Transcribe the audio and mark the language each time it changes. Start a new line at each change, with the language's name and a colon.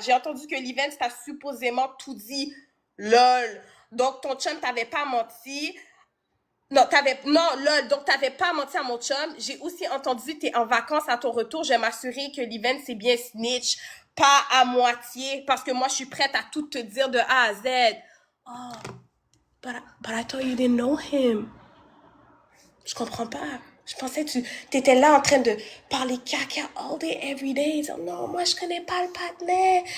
French: J'ai entendu que l'event t'a supposément tout dit. Lol. Donc, ton chum t'avait pas menti. Non, lol. Donc, t'avais pas menti à mon chum. J'ai aussi entendu que t'es en vacances à ton retour. Je vais m'assurer que l'event, c'est bien snitch. Pas à moitié. Parce que moi, je suis prête à tout te dire de A à Z.
English: Oh, but I thought you didn't know him.
French: Je comprends pas. Je pensais que t'étais là en train de parler caca
English: all day, every day.
French: Dire, non, moi, je connais pas le partenaire.